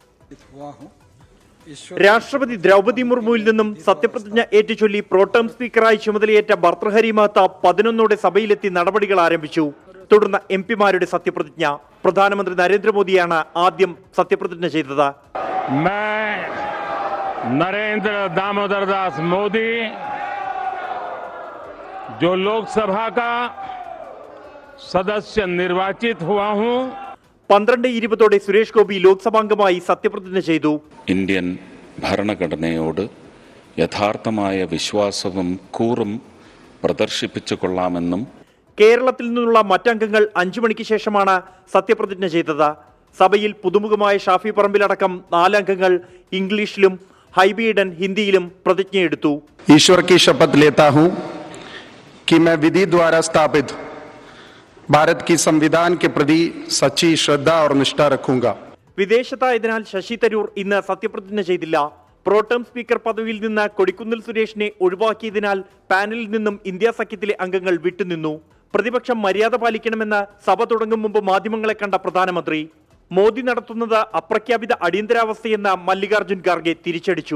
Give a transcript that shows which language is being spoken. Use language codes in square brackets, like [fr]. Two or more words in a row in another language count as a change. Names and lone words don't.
[ml] രാഷ്ട്രപതി ദ്രൗപദി മുർമുവിൽ നിന്നും സത്യപ്രതിജ്ഞ ഏറ്റുചൊല്ലി പ്രോട്ടം സ്പീക്കറായി ചുമതലയേറ്റ ഭർതൃഹരി മഹ്ത 11ഓടെ സഭയിലെത്തി നടപടികൾ ആരംഭിച്ചു. തുടർന്ന് MP-മാരുടെ സത്യപ്രതിജ്ഞ. പ്രധാനമന്ത്രി നരേന്ദ്രമോദിയാണ് ആദ്യം സത്യപ്രതിജ്ഞ ചെയ്തത്. [hi] नरेंद्र दामोदर दास मोदी जो लोकसभा का सदस्य निर्वाचित हुआ हूं. [ml] 12:20 സുരേഷ് ഗോപി ലോക്സഭാംഗമായി സത്യപ്രതിജ്ഞ ചെയ്തു. ഇന്ത്യൻ ഭരണഘടനയോട് യഥാർത്ഥമായ വിശ്വാസവും കൂറും പ്രദർശിപ്പിച്ചു കൊള്ളാമെന്നും കേരളത്തിൽ നിന്നുള്ള മറ്റംഗങ്ങൾ 5 മണിക്ക് ശേഷമാണ് സത്യപ്രതിജ്ഞ ചെയ്തത്. സഭയിൽ പുതുമുഖമായ ഷാഫി പറമ്പിലടക്കം 4 അംഗങ്ങൾ ഇംഗ്ലീഷിലും ഹൈബി ഈഡൻ ഹിന്ദിയിലും പ്രതിജ്ഞയെടുത്തു. [hi] ईश्वर की शपथ लेता हूं कि मैं विधि द्वारा स्थापित भारत की संविधान के प्रति सच्ची श्रद्धा और निष्ठा रखूंगा. [ml] വിദേശത്തായതിനാൽ ശശി തരൂർ ഇന്ന് സത്യപ്രതിജ്ഞ ചെയ്തില്ല. പ്രോട്ടം സ്പീക്കർ പദവിയിൽ നിന്ന് കൊടിക്കുന്നിൽ സുരേഷിനെ ഒഴിവാക്കിയതിനാൽ പാനലിൽ നിന്നും ഇന്ത്യ സഖ്യത്തിലെ അംഗങ്ങൾ വിട്ടുനിന്നു. പ്രതിപക്ഷം മര്യാദ പാലിക്കണമെന്ന് സഭ തുടങ്ങും മുമ്പ് മാധ്യമങ്ങളെ കണ്ട പ്രധാനമന്ത്രി മോദി നടത്തുന്നത് അപ്രഖ്യാപിത അടിയന്തരാവസ്ഥയെന്ന് മല്ലികാർജുൻ ഖാർഗെ തിരിച്ചടിച്ചു.